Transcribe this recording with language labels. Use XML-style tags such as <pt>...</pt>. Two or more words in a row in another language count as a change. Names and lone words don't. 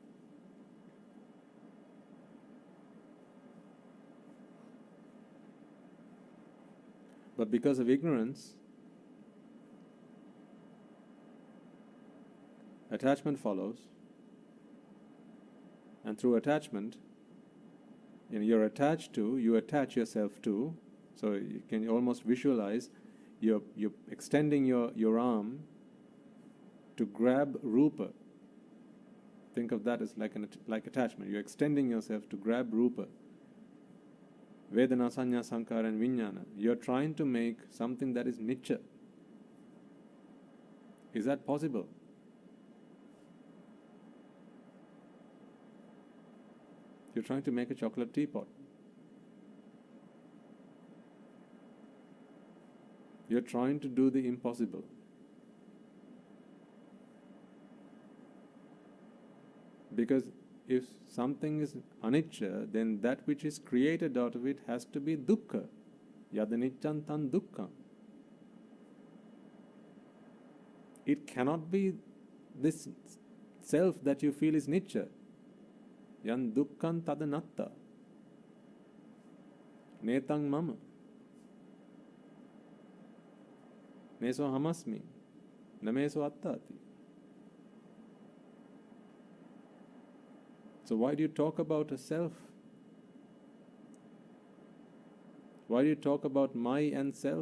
<en>But because of ignorance, attachment follows, and through attachment, you're attached to, you attach yourself to So you can almost visualize you're extending your arm to grab rupa. Think of that as like attachment. You're extending yourself to grab rupa.</en> <pi>Vedana, sanya, sankara and vijnana.</pi> <en>You're trying to make something that is nicha. Is that possible? You're trying to make a chocolate teapot. You're trying to do the impossible. Because if something is anicca, then that which is created out of it has to be dukkha.</en> <pi>Yadaniccan tan dukkha.</pi> <en>It cannot be this self that you feel is nicca.</en> <pi>Yan dukkhan tadanatta. Netang mama. Neso hamasmi. Nameso attati.</pi> <en>So why do you talk about a self? Why do you talk about my and self?</en>